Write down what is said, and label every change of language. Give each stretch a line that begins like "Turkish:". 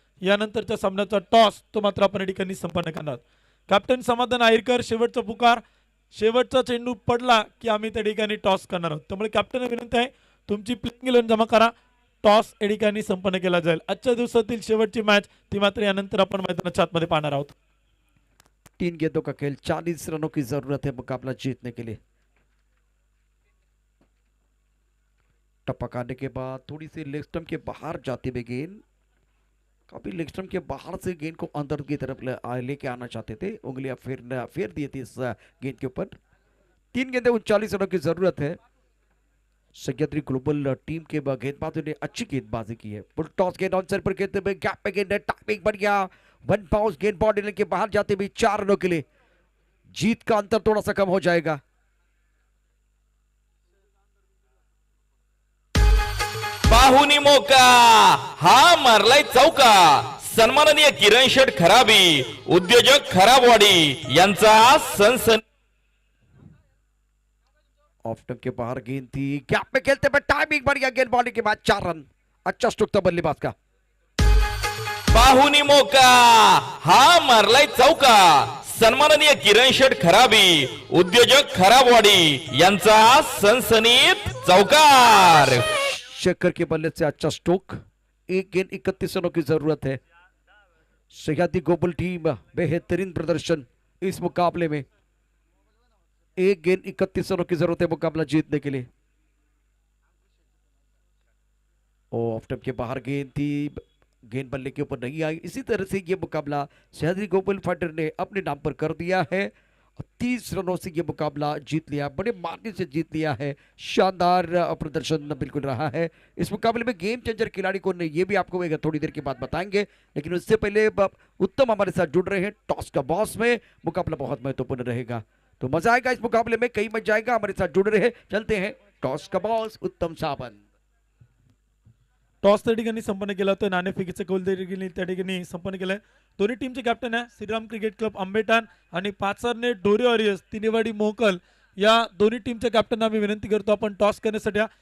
Marathi: यानंतरच्या सामन्याचा टॉस तो मात्र आपण या ठिकाणी संपन्न करणार. कॅप्टन समाधान आहिरकर, शेवटचा पुकार, शेवटचा चेंडू पडला की आम्ही त्या ठिकाणी टॉस करणार आहोत. त्यामुळे कॅप्टन विनंती आहे तुमची प्लेइंग 11 जमा करा. टॉस या ठिकाणी संपन्न केला जाईल. आजच्या दिवसातील शेवटची मॅच ती मात्र यानंतर आपण मैदानाच्या आतमध्ये पाहणार आहोत.
Hindi: 3 गेंदों का खेल, 40 रनों की जरूरत है मुकाबला जीतने के लिए. टपक आने के बाद थोड़ी सी लेग स्टंप के बाहर जाती हुई गेंद, काफी लेग स्टंप के बाहर से गेंद को अंदर की तरफ लेके आना चाहते थे, उंगलियां फेर दी थी इस गेंद के ऊपर. 3 गेंदें 39 रनों की जरूरत है. सह्याद्री ग्लोबल टीम के गेंदबाजों ने अच्छी गेंदबाजी की है. फुल टॉस गेंद ऑन पर खेलते हुए गैप पे गेंद, टाइमिंग बढ़िया, वन बाउंस गेंद बॉडी के बाहर जाते हुए 4 रनों के लिए. जीत का अंतर थोड़ा सा कम हो जाएगा.
Marathi: पाहुनी मोका हा मारलाय चौका. सन्माननीय किरण शेठ खराबी उद्योजक खराबवाडी यांचा सनसन.
Hindi: ऑफ स्टंप के बाहर गेंद थी, गैप में खेलते हुए टाइमिंग बढ़िया, गेंद बॉडी के बाद 4 रन. अच्छा स्ट्रोक था बल्लेबाज का.
Marathi: पाहुनी मोका हा मारलाय चौका. सन्माननीय किरण शेठ खराबी उद्योजक खराबवाडी यांचा सनसनीत चौकार.
Hindi: शेखर के बल्ले से अच्छा स्ट्रोक. 1 गेंद 31 रनों की जरूरत है. सह्याद्री ग्लोबल टीम बेहतरीन प्रदर्शन इस मुकाबले में. 1 गेंद 31 रनों की जरूरत है मुकाबला जीतने के लिए. ऑफ स्टंप के बाहर गेंद थी, गेंद बल्ले के ऊपर नहीं आई. इसी तरह से ये मुकाबला सह्याद्री ग्लोबल फाइटर ने अपने नाम पर कर दिया है. 30 रनों से ये मुकाबला जीत लिया, बड़े मार्जिन से जीत लिया है. शानदार प्रदर्शन बिल्कुल रहा है इस मुकाबले में. गेम चेंजर खिलाड़ी कौन है ये भी आपको थोड़ी देर के बाद बताएंगे, लेकिन उससे पहले उत्तम हमारे साथ जुड़ रहे हैं टॉस का बॉस में. मुकाबला बहुत महत्वपूर्ण रहेगा, तो मजा आएगा इस मुकाबले में, कई मजा आएगा. हमारे साथ जुड़ रहे हैं, चलते हैं टॉस का बॉस उत्तम सावंत.
Marathi: टॉस त्या ठिकाणी संपन्न केला होता. नाणेफेकीचं कौल त्या ठिकाणी संपन्न केलंय. दोन्ही टीमचे कॅप्टन आहे श्रीराम क्रिकेट क्लब आंबेटान आणि पाचारने डोरे वॉरियर्स तिनेवाडी मोकल. या दोन्ही टीमच्या कॅप्टन आम्ही विनंती करतो आपण टॉस करण्यासाठी.